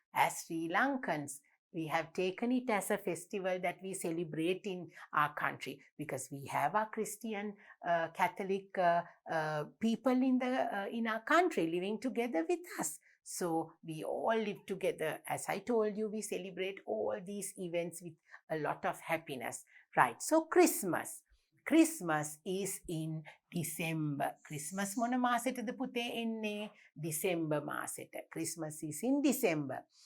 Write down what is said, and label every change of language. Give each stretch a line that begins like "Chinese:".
English: As Sri Lankans, we have taken it as a festival that we celebrate in our country, because we have our Christian, Catholic people in our country living together with us. So we all live together. As I told you, we celebrate all these events with a lot of happiness. Right, so Christmas. Christmas is in December.
Sinhala: Christmas මොන මාසෙටද පුතේ එන්නේ?
English: December
Sinhala: මාසෙට.
English: Christmas is in December.